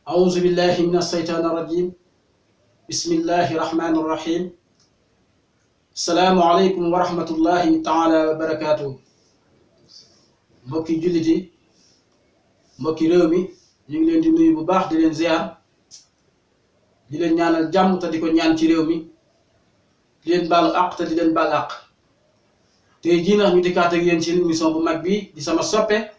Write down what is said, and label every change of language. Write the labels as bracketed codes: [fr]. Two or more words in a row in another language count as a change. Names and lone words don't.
[ar] أعوذ بالله من الشيطان الرجيم بسم الله الرحمن الرحيم السلام عليكم ورحمة الله تعالى وبركاته [wo] mbokki jullit yi mbokki réew mi ñu ngi leen di nuyu bu baax di leen ziar di leen ñaanal jàmm te di ko ñaan ci réew mi di leen baalu àq te di leen baal àq tey jii nag ñu dikkaat ak yéen ci émission bu mag bi di sama soppe